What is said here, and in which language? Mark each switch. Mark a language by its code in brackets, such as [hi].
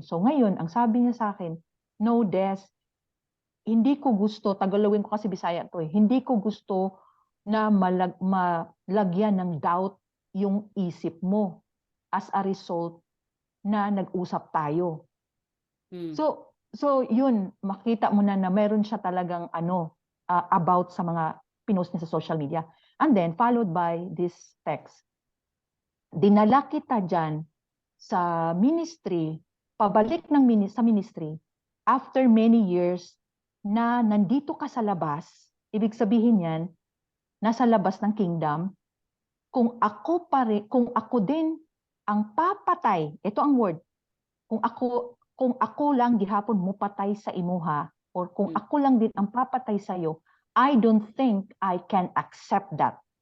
[tl] So ngayon, ang sabi niya sa akin, no, Des, hindi ko gusto, Tagalogin ko kasi Bisaya to hindi ko gusto na malagyan ng doubt yung isip mo as a result na nag-usap tayo. So yun, makita mo na mayroon siya talagang about sa mga pinost niya sa social media. [en] And then, followed by this text. [tl] Dinala kita dyan sa ministry, pabalik sa ministry, after many years na nandito ka sa labas, ibig sabihin yan, nasa labas ng kingdom, kung ako din ang papatay, ito ang word, kung ako lang gihapon mo patay sa imuha, or kung ako lang din ang papatay sa iyo, I don't think I can accept that.